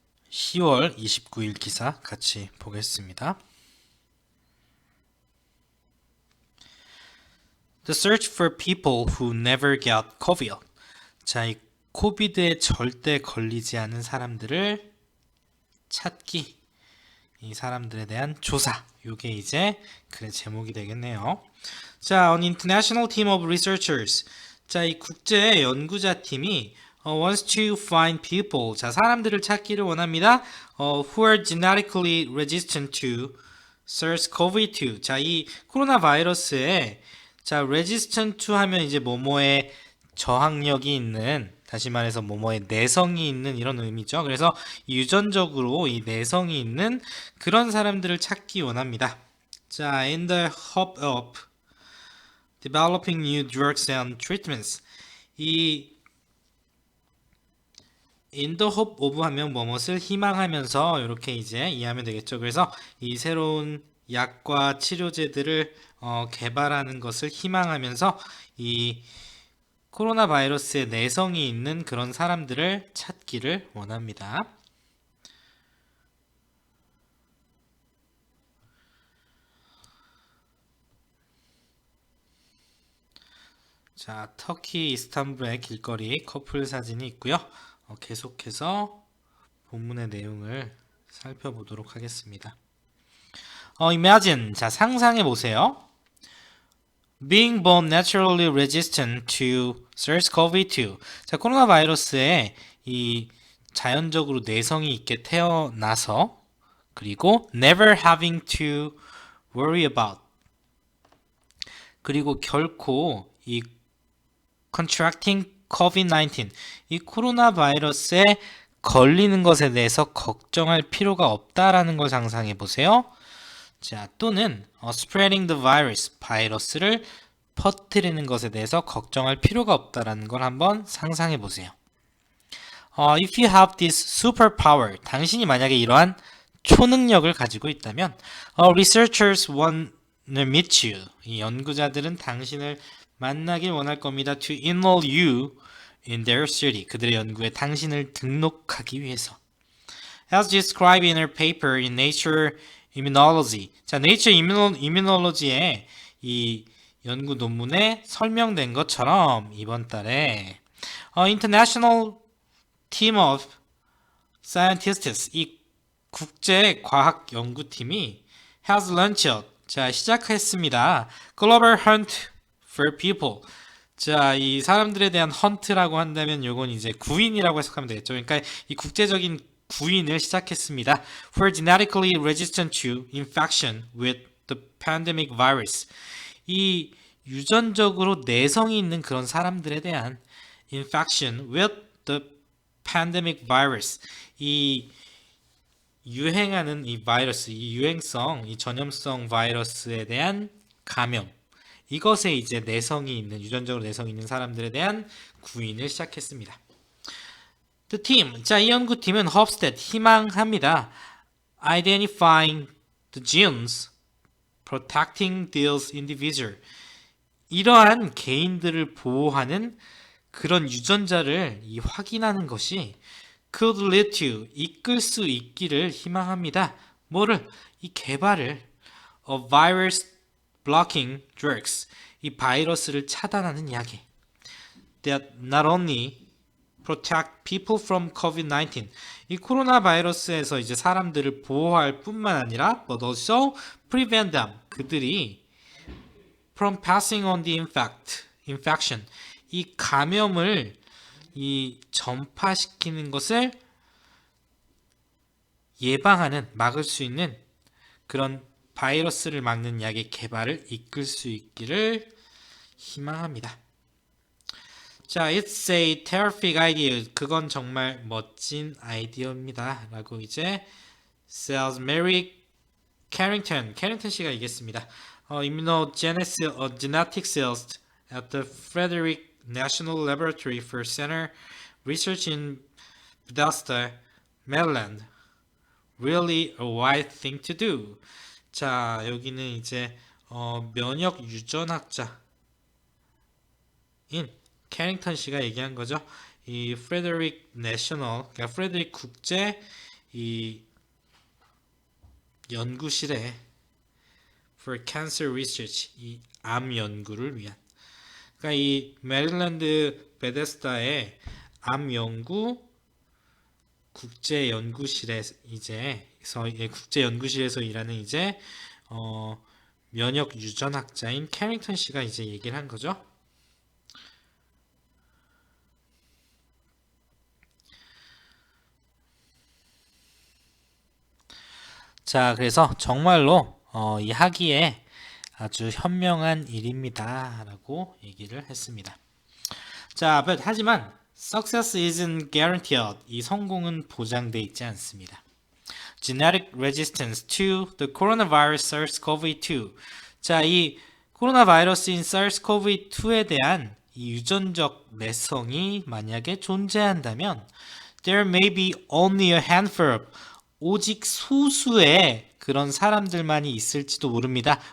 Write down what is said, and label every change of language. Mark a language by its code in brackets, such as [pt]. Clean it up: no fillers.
[ko] 10월 29일 기사 같이 보겠습니다. [en] The search for people who never got COVID. [ko] 자, 이 코비드에 절대 걸리지 않은 사람들을 찾기. 이 사람들에 대한 조사. 요게 이제 글의 제목이 되겠네요. [en] 자, an international team of researchers. [ko] 자, 이 국제 연구자 팀이 [en] wants to find people. [ko] 자, 사람들을 찾기를 원합니다. [en] who are genetically resistant to SARS-CoV-2. [ko] 자, 이 코로나 바이러스에 자, [en] resistant to [ko] 하면 이제 뭐뭐에 저항력이 있는, 다시 말해서 뭐뭐에 내성이 있는 이런 의미죠. 그래서 유전적으로 이 내성이 있는 그런 사람들을 찾기 원합니다. [en] 자, in the hope of developing new drugs and treatments. [ko] 이 [en] in the hope of [ko] 하면 무엇을 희망하면서 이렇게 이제 이해하면 되겠죠. 그래서 이 새로운 약과 치료제들을 개발하는 것을 희망하면서 이 코로나 바이러스에 내성이 있는 그런 사람들을 찾기를 원합니다. 자, 터키 이스탄불의 길거리 커플 사진이 있고요. 계속해서 본문의 내용을 살펴보도록 하겠습니다. [en] Imagine, [ko] 자, 상상해 보세요. [en] Being born naturally resistant to SARS-CoV-2. [ko] 자, 코로나 바이러스에 이 자연적으로 내성이 있게 태어나서 그리고 [en] never having to worry about [ko] 그리고 결코 이 [en] contracting COVID-19 [ko] 이 코로나 바이러스에 걸리는 것에 대해서 걱정할 필요가 없다라는 걸 상상해 보세요. 자, 또는 [en] spreading the virus, [ko] 바이러스를 퍼뜨리는 것에 대해서 걱정할 필요가 없다라는 걸 한번 상상해 보세요. [en] If you have this superpower, [ko] 당신이 만약에 이러한 초능력을 가지고 있다면 [en] researchers want to meet you. [ko] 이 연구자들은 당신을 만나길 원할 겁니다. [en] To enroll you in their study. [ko] 그들의 연구에 당신을 등록하기 위해서. [en] As described in her paper in Nature Immunology. [ko] 자, Nature Immunology의 이 연구 논문에 설명된 것처럼 이번 달에 [en] International Team of Scientists [ko] 이 국제 과학 연구팀이 [en] has launched [ko] 자, 시작했습니다. [en] Global Hunt for People. [ko] 자, 이 사람들에 대한 헌트라고 한다면 요건 이제 구인이라고 해석하면 되겠죠. 그러니까 이 국제적인 구인을 시작했습니다. [en] For genetically resistant to infection with the pandemic virus. [ko] 이 유전적으로 내성이 있는 그런 사람들에 대한 infection with the pandemic virus. 이 유행하는 이 바이러스, 이 유행성, 이 전염성 바이러스에 대한 감염. 이것에 이제 내성이 있는, 유전적으로 내성이 있는 사람들에 대한 구인을 시작했습니다. [en] The team, [ko] 자, 이 연구팀은 [en] hopes that, [ko] 희망합니다. [en] Identifying the genes, protecting these individuals. [ko] 이러한 개인들을 보호하는 그런 유전자를 확인하는 것이 [en] could lead to, [ko] 이끌 수 있기를 희망합니다. 뭐를? 이 개발을 [en] of virus blocking drugs, [ko] 이 바이러스를 차단하는 약이 [en] that not only protect people from COVID-19, [ko] 이 코로나 바이러스에서 이제 사람들을 보호할 뿐만 아니라 [en] but also prevent them, [ko] 그들이 [en] from passing on the infection, [ko] 이 감염을 이 전파시키는 것을 예방하는, 막을 수 있는 그런 바이러스를 막는 약의 개발을 이끌 수 있기를 희망합니다. [en] 자, it's a terrific idea. [ko] 그건 정말 멋진 아이디어입니다. 라고 이제 [en] says Mary Carrington [ko] 씨가 얘기했습니다. [en] Immunogenetics at the Frederick National Laboratory for Center Research in Bethesda, Maryland. Really a wise thing to do. [ko] 자, 여기는 이제 면역 유전학자인 캐링턴 씨가 얘기한 거죠. 이 프레데릭 내셔널, 그러니까 프레데릭 국제 이 연구실에 [en] for cancer research, [ko] 이 암 연구를 위한. 그러니까 이 메릴랜드 베데스다의 암 연구 국제 연구실에 국제 연구실에서 일하는 이제 면역 유전학자인 캐링턴 씨가 이제 얘기를 한 거죠. 자, 그래서 정말로 이 학위에 아주 현명한 일입니다 라고 얘기를 했습니다. 자, 하지만 [en] success isn't guaranteed. [ko] 이 성공은 보장돼 있지 않습니다. [en] Genetic resistance to the coronavirus SARS-CoV-2. [ko] 자, 이 코로나 바이러스인 SARS-CoV-2에 대한 이 유전적 내성이 만약에 존재한다면 [en] there may be only a handful of [ko] 오직 소수의 그런 사람들만이 있을지도 모릅니다.